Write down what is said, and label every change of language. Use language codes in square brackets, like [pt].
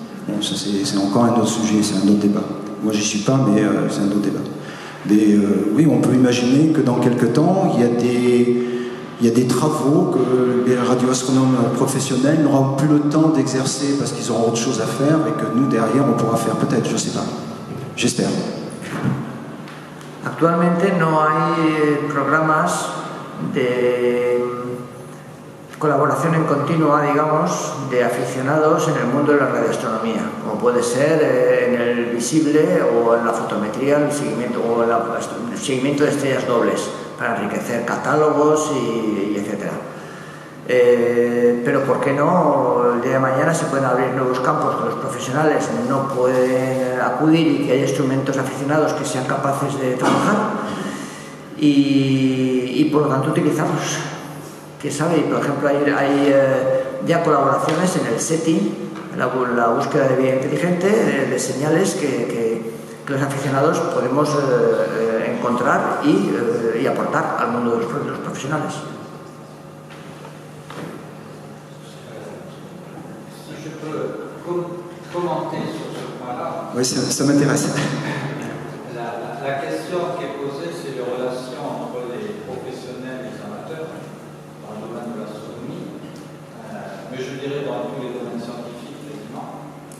[fr] Bon, ça c'est encore un autre sujet, c'est un autre débat. Moi j'y suis pas, mais c'est un autre débat. Mais oui, on peut imaginer que dans quelques temps, il y a des travaux que les radioastronomes professionnels n'auront plus le temps d'exercer parce qu'ils auront autre chose à faire et que nous derrière on pourra faire peut-être, je ne sais pas. J'espère. [es] Actualmente no hay programas de colaboración en continua, digamos, de aficionados en el mundo de la radioastronomía, como puede ser en el visible o en la fotometría, el seguimiento de estrellas dobles, para enriquecer catálogos y etcétera. Pero ¿por qué no? El día de mañana se pueden abrir nuevos campos que los profesionales no pueden acudir y que haya instrumentos aficionados que sean capaces de trabajar y por lo tanto utilizarlos. ¿Quién sabe? Por ejemplo, hay ya colaboraciones en el SETI, la búsqueda de vida inteligente, de señales que los aficionados podemos encontrar y aportar al mundo de los profesionales. [fr] Si je peux commenter sur ce point-là. Oui, ça m'intéresse. La question qui est posée, c'est les relations entre les professionnels et les amateurs dans le domaine de l'astronomie, mais je dirais dans tous les domaines scientifiques, évidemment.